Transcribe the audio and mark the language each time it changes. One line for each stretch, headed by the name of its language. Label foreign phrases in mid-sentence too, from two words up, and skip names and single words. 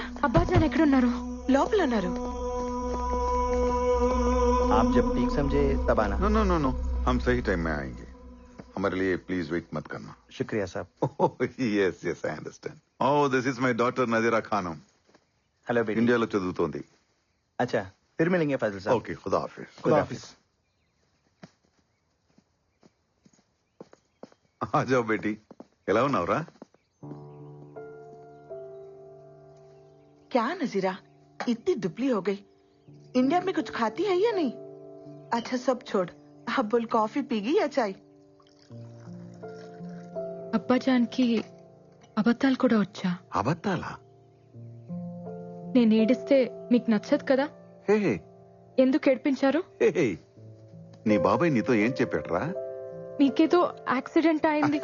Telugu: అబ్బాజాన్ ఎక్కడున్నారు? లోపల ఉన్నారు.
Hindi: आप जब ठीक समझे तब आना।
English: no no no no,
Hindi: हम सही टाइम में आएंगे. हमारे लिए
English: please wait
Hindi: मत करना. शुक्रिया साहब।
English: yes yes I understand. Oh, this is my daughter Nazira Khanum.
Hindi: हेलो बेटी।
Telugu: ఇండియాలో చదువుతోంది.
Hindi: अच्छा, फिर मिलेंगे फाजिल साहब। ఓకే, खुदा हाफिज. खुदा हाफिज। आ जाओ बेटी,
Telugu: ఎలా ఉన్నావురా?
Hindi: क्या नजीरा, इतनी दुबली हो गई? इंडिया में कुछ खाती है या नहीं? अच्छा सब छोड़, अब बोल कॉफी पीगी या चाय?
Telugu: అబ్బాజాన్కి అబద్ధాలు కూడా వచ్చా? అబద్ధాలా? నేను ఏడిస్తే మీకు నచ్చదు కదా, హే ఎందుకు ఏడిపించారు? హే, నీ బాబాయ్ నీతో ఏం చెప్పాడ్రా? మీకేదో యాక్సిడెంట్ అయింది.